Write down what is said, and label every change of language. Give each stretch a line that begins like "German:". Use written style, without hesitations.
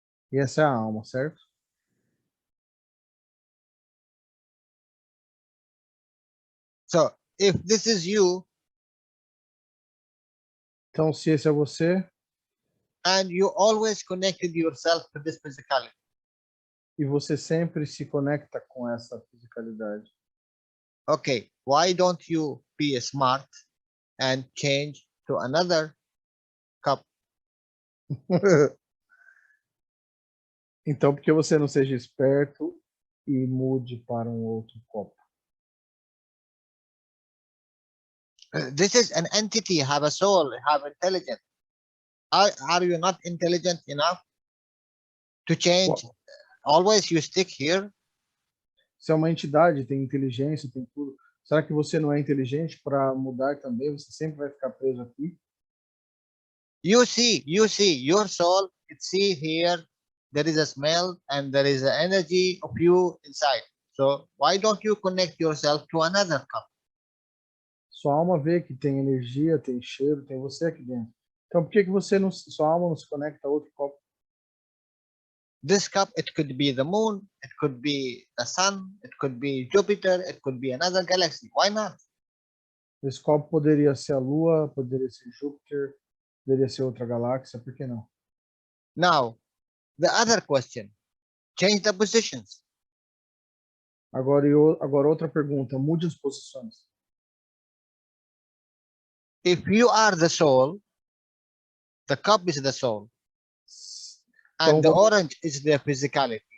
Portuguese: E essa é a alma, certo?
English: So if this is you
Portuguese: Então, se esse é você
English: and you always connected yourself to this physicality,
Portuguese: e você sempre se conecta com essa fisicalidade,
English: okay, why don't you be smart and change to another cup?
Portuguese: então, por que você não seja esperto e mude para um outro copo?
English: This is an entity, have a soul, have intelligence. Are you not intelligent enough to change? Uau. Always you stick here.
Portuguese: Se é uma entidade, tem inteligência, tem tudo. Será que você não é inteligente para mudar também? Você sempre vai ficar preso aqui?
English: You see, your soul, see here, there is a smell and there is an energy of you inside. So why don't you connect yourself to another cup?
Portuguese: Sua alma vê que tem energia, tem cheiro, tem você aqui dentro. Então, por que você não, sua alma não se conecta a outro copo?
English: This cup, it could be the moon, it could be the sun, it could be Jupiter, it could be another galaxy. Why not?
Portuguese: Esse copo poderia ser a Lua, poderia ser Júpiter, poderia ser outra galáxia, por que não?
English: Now, the other question, change the positions.
Portuguese: Agora outra pergunta, mude as posições.
English: If you are the soul, the cup is the soul, and the orange is the physicality.